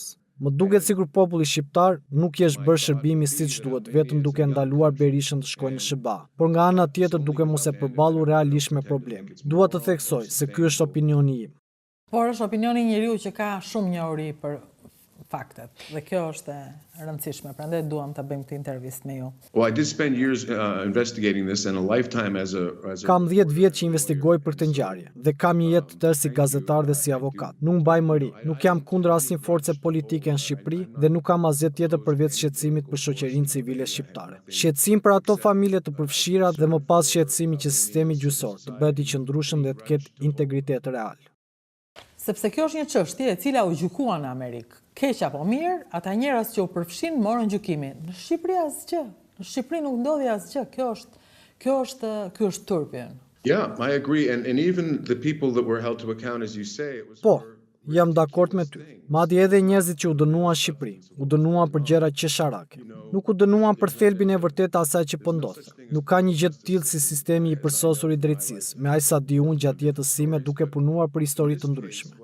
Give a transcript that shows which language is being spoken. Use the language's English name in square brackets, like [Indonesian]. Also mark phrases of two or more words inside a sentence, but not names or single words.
[Albanian] Më duket sikur populli shqiptar nuk i është bërë shërbimi siç duhet, vetëm duke ndaluar Berishën të shkojë në SBA, por nga ana tjetër duke mos e përballur realisht me problemin. Dua të theksoj se ky është opinioni im. Por është opinioni i njeriu që ka shumë njohuri për faktet, dhe kjo është e rëndësishme, prandaj duam ta bëjmë këtë intervistë me ju. [English] Well, I did spend years investigating this and a lifetime as a [Albanian] Kam 10 vjet që investigoj për këtë ngjarje dhe kam një jetë të tërë si gazetar dhe si avokat. Nuk mbaj mëri, nuk jam kundër asnjë force politike në Shqipëri dhe nuk kam asgjë tjetër përveç shqetësimit për shoqërinë civile shqiptare. Shqetësim për ato familje të përfshira dhe më pas shqetësimi që sistemi gjyqësor të bëhet i qëndrueshëm dhe të ketë integritet real. Sepse kjo është një çështje e cila u gjykua në Amerikë. Keq apo mirë, ata njerëz që u përfshin morën gjykimin. Në Shqipëri asgjë. Në Shqipëri nuk ndodhi asgjë. Ky është turpi. [English] Yeah, I agree and even the people that were held to account as you say, it was [Albanian] Po, jam dakord me ty. Madje edhe njerëzit që u dënuan në Shqipëri, u dënuan për gjëra qesharake. Nuk u dënuan për thelbin e vërtetë asaj që po ndodhte. Nuk ka një gjë të tillë si sistemi i përsosur i drejtësisë, me aq sa di unë gjatë jetës sime duke punuar për histori të ndryshme.